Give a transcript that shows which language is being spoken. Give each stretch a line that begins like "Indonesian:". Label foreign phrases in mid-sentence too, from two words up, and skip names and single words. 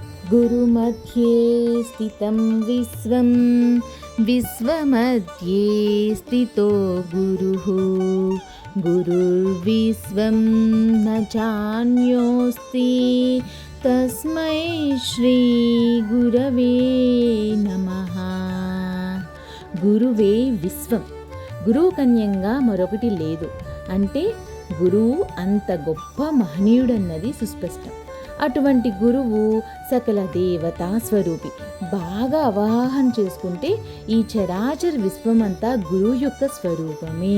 Sanskrit: गुरुमध्ये स्थितं विश्वं विश्वमध्ये स्थितो गुरुः गुरुर्विश्वं न चान्योऽस्ति तस्मै श्री गुरवे नमः.
Telugu: గురువే విశ్వం. గురువు కన్యంగా మరొకటి లేదు అంటే గురువు అంత గొప్ప మహనీయుడన్నది సుస్పష్టం. అటువంటి గురువు సకల దేవతా స్వరూపి. బాగా అవగాహన చేసుకుంటే ఈ చరాచర విశ్వమంతా గురువు యొక్క స్వరూపమే.